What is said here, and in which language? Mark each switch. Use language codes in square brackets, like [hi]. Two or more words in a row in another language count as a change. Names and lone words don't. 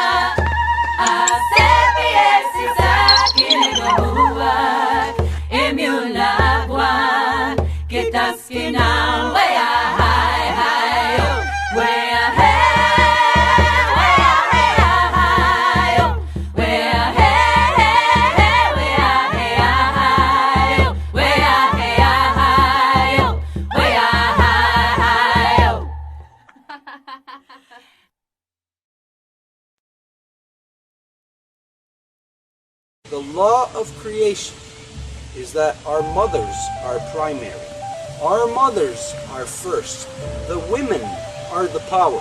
[en] asepiesi sakinigamuak emunagwan kitaskinan wea hai hai yo wea hey wea hey hai yo wea hey wea hey hai yo wea hey hai yo wea hai yo. The law of creation is that our mothers are primary. Our mothers are first. The women are the power.